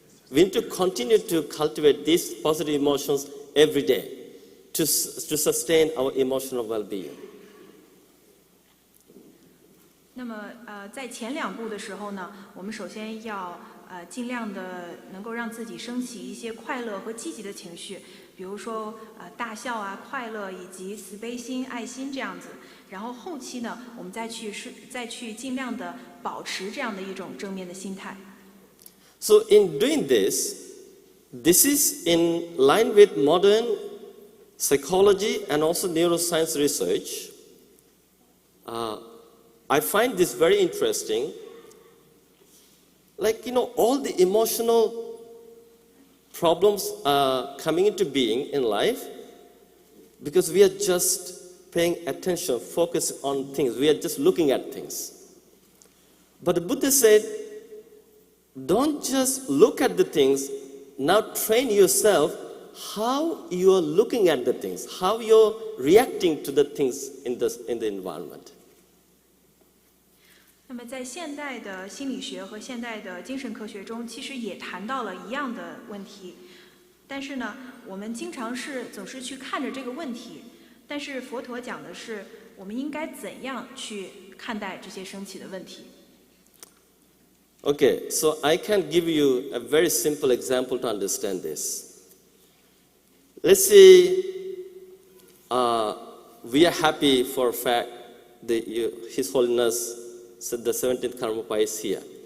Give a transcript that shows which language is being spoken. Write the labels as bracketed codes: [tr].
[en] We need to continue to cultivate these positive emotions every day to sustain our emotional well-being. [zh] 那么在前2步的时候呢，我们首先要尽量的能够让自己升起一些快乐和积极的情绪，比如说大笑啊、快乐以及慈悲心、爱心这样子。然后后期呢，我们再去尽量的保持这样的一种正面的心态。 [en] So in doing this is in line with modern psychology and also neuroscience research. I find this very interesting. Like, all the emotional problems are coming into being in life because we are just paying attention, focusing on things. We are just looking at things. But the Buddha said, don't just look at the things, now train yourself how you are looking at the things, how you're reacting to the things in the environment. [zh] 那么在现代的心理学和现代的精神科学中，其实也谈到了一样的问题。但是呢，我们经常总是去看着这个问题，但是佛陀讲的是，我们应该怎样去看待这些升起的问题。 [en] Okay, so I can give you a very simple example to understand this. Let's say we are happy for a fact that His Holiness said the 17th Karmapa is here.